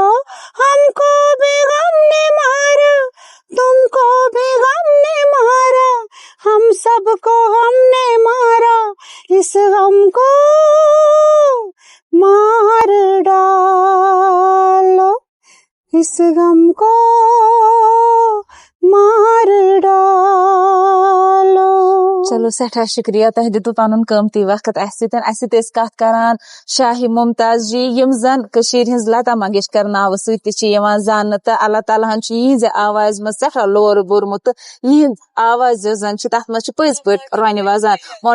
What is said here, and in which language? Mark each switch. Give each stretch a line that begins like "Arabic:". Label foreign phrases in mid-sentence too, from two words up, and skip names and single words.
Urdu: ہم کو بھی غم نے مارا, تم کو بھی غم نے مارا, ہم سب کو غم نے مارا, اس غم کو مار ڈالو, اس غم کو مار ڈالو.
Kashmiri: چلو سٹھا شکریہ, تۄہہِ دِتوٕ پنُن قۭمتی وقت اسہِ سۭتۍ. اسہِ سۭتۍ ٲسۍ کتھ کران شاہِ ممتاز جی, یِم زن کٔشیٖرِ ہٕنٛز لتا منگیشکر ناوٕ سۭتۍ تہِ چھِ یِوان زاننہٕ, تہٕ اللہ تعالیٰ ہن چھُ یِہنٛزِ آوازِ منٛز سٮ۪ٹھاہ لور بوٚرمُت, تہٕ یِہنٛز آواز یۄس زن چھِ تتھ منٛز چھِ پٔزۍ پٲٹھۍ رۄنہِ وزان.